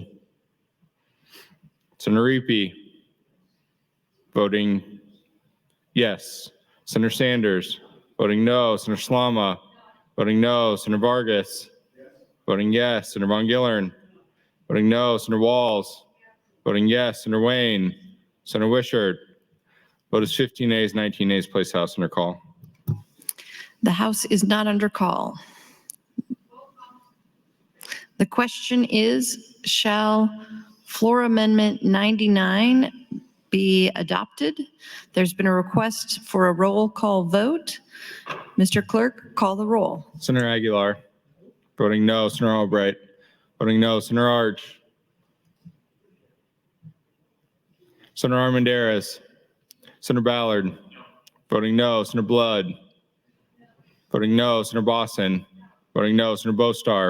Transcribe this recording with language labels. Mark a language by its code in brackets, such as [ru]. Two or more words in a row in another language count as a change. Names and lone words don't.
[en] Senator Riepe. Voting yes, Senator Sanders. Voting no, Senator Slama. Voting no, Senator Vargas. Voting yes, Senator Von Gillern. Voting no, Senator Walls. Voting yes, Senator Wayne. Senator Wishart. Vote is 15 ayes, 19 nays. Place House under call. The House is not under call. The question is, shall floor amendment 99 be adopted? There's been a request for a roll call vote. Mr. Clerk, call the roll. Senator Aguilar. Voting no, Senator Albright. Voting no, Senator Arch. Senator Armendariz. Senator Ballard. Voting no, Senator Blood. Voting no, Senator Bosson. Voting no, Senator Bostar.